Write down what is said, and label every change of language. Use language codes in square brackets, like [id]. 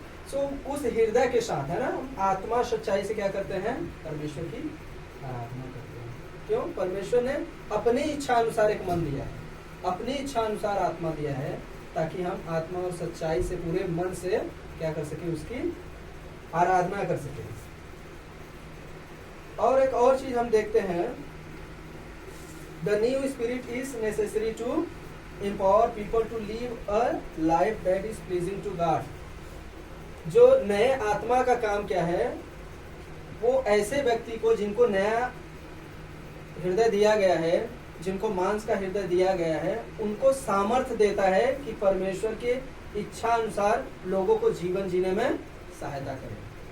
[hi] सो उस हृदय के साथ, है ना, आत्मा सच्चाई से क्या करते हैं, परमेश्वर की आराधना करते हैं। क्यों? परमेश्वर ने अपनी इच्छा अनुसार एक मन दिया है, अपनी इच्छा अनुसार आत्मा दिया है, ताकि हम आत्मा और सच्चाई से, पूरे मन से क्या कर सके, उसकी आराधना कर सके। और एक और चीज हम देखते हैं, [en] The new spirit is necessary to empower people to live a life that is pleasing to God. [hi] जो नए आत्मा का काम क्या है, वो ऐसे व्यक्ति को जिनको नया हृदय दिया गया है, जिनको मांस का हृदय दिया गया है, उनको सामर्थ्य देता है कि परमेश्वर के इच्छा अनुसार लोगों को जीवन जीने में सहायता करे।